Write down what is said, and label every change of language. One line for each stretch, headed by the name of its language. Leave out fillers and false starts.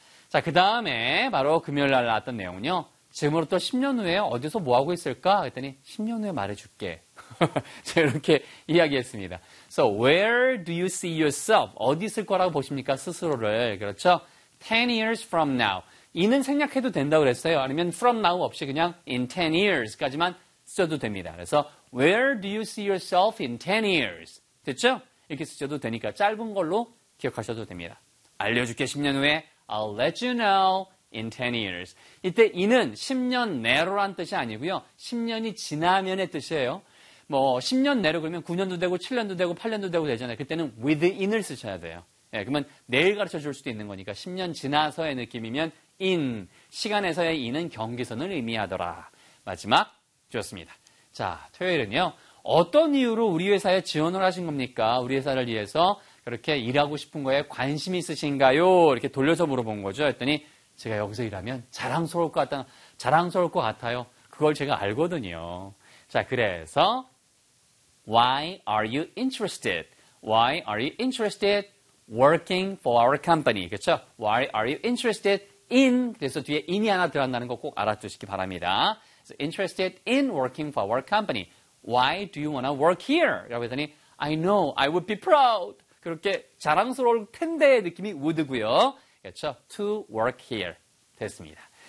Korean: 자, 그 다음에 바로 금요일날 나왔던 내용은요. 지금으로부터 10년 후에 어디서 뭐하고 있을까? 그랬더니 10년 후에 말해줄게. 제가 이렇게 이야기했습니다.
English: So where do you see yourself?
Korean: 어디 있을 거라고 보십니까? 스스로를. 그렇죠?
English: 10 years from now.
Korean: 이는 생략해도 된다고 그랬어요. 아니면
English: from now
Korean: 없이 그냥
English: in 10 years
Korean: 까지만 써도 됩니다.
English: 그래서 where do you see yourself in 10 years?
Korean: 됐죠? 이렇게 쓰셔도 되니까 짧은 걸로 기억하셔도 됩니다. 알려줄게 10년 후에.
English: I'll let you know in 10 years.
Korean: 이때 이는 10년 내로란 뜻이 아니고요. 10년이 지나면의 뜻이에요. 뭐 10년 내로 그러면 9년도 되고 7년도 되고 8년도 되고 되잖아요. 그때는 within을 쓰셔야 돼요. 예, 그러면 내일 가르쳐 줄 수도 있는 거니까 10년 지나서의 느낌이면 in, 시간에서의 in은 경계선을 의미하더라. 마지막 좋습니다. 자, 토요일은요. 어떤 이유로 우리 회사에 지원을 하신 겁니까? 우리 회사를 위해서 그렇게 일하고 싶은 거에 관심이 있으신가요? 이렇게 돌려서 물어본 거죠. 했더니 제가 여기서 일하면 자랑스러울 것 같아요. 그걸 제가 알거든요. 자, 그래서
English: Why are you interested? Why are you interested working for our company?
Korean: 그렇죠?
English: Why are you interested in?
Korean: 그래서 뒤에 in이 하나 들어간다는 거 꼭 알아두시기 바랍니다.
English: So, interested in working for our company. Why do you want to work here?
Korean: 라고 했더니
English: I know, I would be proud.
Korean: 그렇게 자랑스러울 텐데 느낌이 would고요. 그렇죠?
English: To work here.
Korean: 됐습니다.